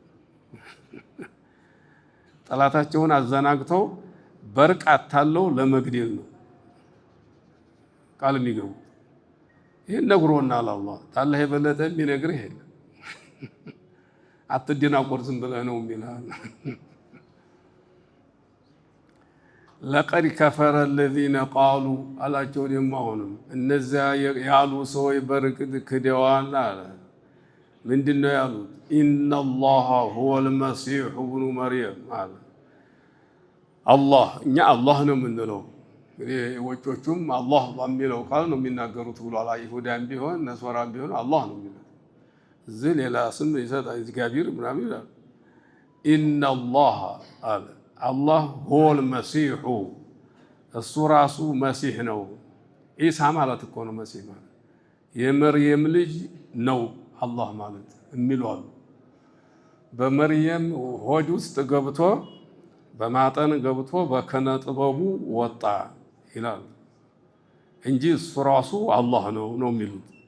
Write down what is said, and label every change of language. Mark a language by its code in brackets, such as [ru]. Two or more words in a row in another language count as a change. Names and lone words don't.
[am] ጠላታቸውን አዘናግተው በርቅ አታለው ለመግደል ነው ቃል የሚገቡት። ይህን ነግሮናል አላህ። ታላህ የበለጠ የሚነግርህ የለም። አትደናቆር ዝም ብለህ ነው የሚልሃል። [ar] لقد كفر الذين قالوا [am] አላቸው። ደግሞ አሁንም እነዚያ ያሉ ሰዎች በርግጥ ክደዋል አለ። ምንድነው ያሉት? [ar] إن الله هو المسيح ابن مريم [am] አለ። አላህ እኛ አላህ ነው የምንለው። ወጮቹም አላህ በሚለው ቃል ነው የሚናገሩት ብሏል። አይሁዳም ቢሆን ነስወራም ቢሆን አላህ ነው የሚለው። እዚህ ሌላ ስም ይሰጣ እግዚአብሔር ምናምን ይላል። ኢነላህ አለ [ar] الله هو المسيح [am] እሱ ራሱ መሲህ ነው። ኢሳ ማለት እኮ ነው መሲህ ማለት የመርየም ልጅ ነው አላህ ማለት የሚሉ አሉ። በመርየም ሆድ ውስጥ ገብቶ በማጠን ገብቶ በከነ ጥበቡ ወጣ ይላል እንጂ እሱ ራሱ አላህ ነው የሚሉት።